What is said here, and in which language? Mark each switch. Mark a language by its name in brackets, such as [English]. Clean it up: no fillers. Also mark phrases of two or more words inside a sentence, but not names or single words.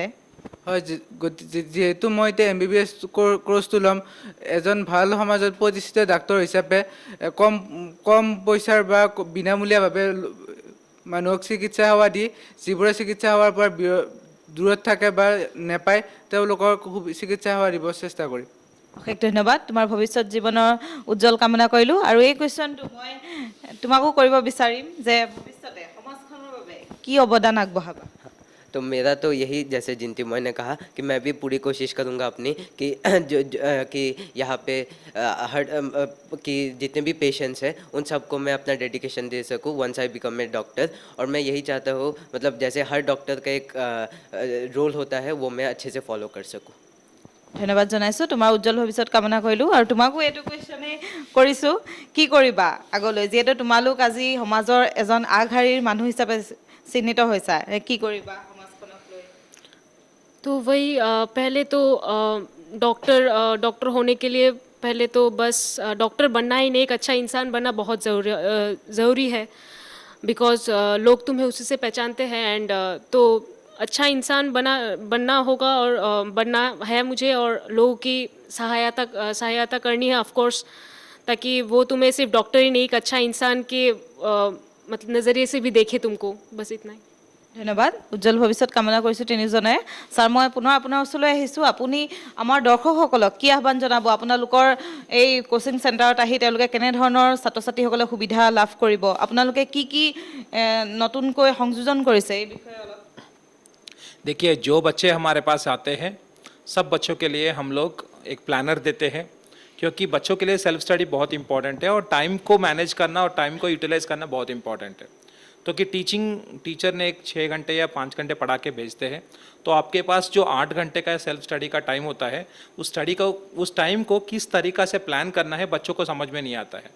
[Assamese] হয়, যিহেতু মই এতিয়া MBBS কোৰ্চটো ল'ম, এজন ভাল সমাজত প্ৰতিষ্ঠিত ডাক্তৰ হিচাপে কম পইচাৰ বা বিনামূলীয়াভাৱে মানুহক চিকিৎসা সেৱা দি যিবোৰে চিকিৎসা সেৱাৰ পৰা দূৰত থাকে বা নেপায় তেওঁলোকৰ চিকিৎসা সেৱা দিব চেষ্টা কৰিম। অশেষ ধন্যবাদ, তোমাৰ ভৱিষ্যত জীৱনৰ উজ্জ্বল কামনা কৰিলোঁ। আৰু এই কুৱেশ্যনটো মই তোমাকো কৰিব বিচাৰিম যে ভৱিষ্যতে সমাজখনৰ বাবে কি অৱদান আগবঢ়াবা? [Hindi] तो मेरा तो यही, जैसे जिंतीमय ने कहा कि मैं भी पूरी कोशिश करूंगा अपनी कि कि यहाँ पे कि जितने भी पेशेंट्स हैं उन सबको मैं अपना डेडिकेशन दे सकूं [English] once I become a doctor. [Hindi] और मैं यही चाहता हूँ मतलब जैसे हर डॉक्टर का एक रोल होता है वो मैं अच्छे से फॉलो कर सकूँ। [Assamese] ধন্যবাদ জনাইছোঁ, তোমাৰ উজ্জ্বল ভৱিষ্যত কামনা কৰিলোঁ। আৰু তোমাকো এইটো কুৱেশ্যনেই কৰিছোঁ, কি কৰিবা আগলৈ? যিহেতু তোমালোক আজি সমাজৰ এজন আগশাৰীৰ মানুহ হিচাপে চিহ্নিত হৈছা, কি কৰিবা সমাজখনক লৈ? [Hindi] तो वही पहले तो डॉक्टर होने के लिए पहले तो बस डॉक्टर बनना ही नहीं, एक अच्छा इंसान बनना बहुत ज़रूरी है बिकॉज लोग तुम्हें उसी से पहचानते हैं एंड तो अच्छा इंसान बनना होगा और बनना है मुझे और लोगों की सहायता करनी है [English] of course, [Hindi] ताकि वो तुम्हें सिर्फ डॉक्टर ही नहीं एक अच्छा इंसान के मतलब नज़रिए से भी देखे तुमको, बस इतना ही। [Assamese] ধন্যবাদ, উজ্জ্বল ভৱিষ্যত কামনা কৰিছোঁ তিনিজনে। ছাৰ, মই পুনৰ আপোনাৰ ওচৰলৈ আহিছোঁ। আপুনি আমাৰ দৰ্শকসকলক কি আহ্বান জনাব? আপোনালোকৰ এই [English] coaching centre [Assamese] আহি তেওঁলোকে কেনেধৰণৰ ছাত্ৰ ছাত্ৰীসকলে সুবিধা লাভ কৰিব? আপোনালোকে কি কি নতুনকৈ সংযোজন কৰিছে এই বিষয়ে অলপ? [Hindi] देखिए, जो बच्चे हमारे पास आते हैं सब बच्चों के लिए हम लोग एक प्लानर देते हैं, क्योंकि बच्चों के लिए [English] self study [Hindi] बहुत इंपॉर्टेंट है और टाइम को मैनेज करना और टाइम को यूटिलाइज करना बहुत इंपॉर्टेंट है। तो कि टीचर ने एक 6 घंटे या 5 घंटे पढ़ा के भेजते हैं, तो आपके पास जो 8 घंटे का [English] self study [Hindi] का टाइम होता है उस टाइम को किस तरीक़ा से प्लान करना है बच्चों को समझ में नहीं आता है।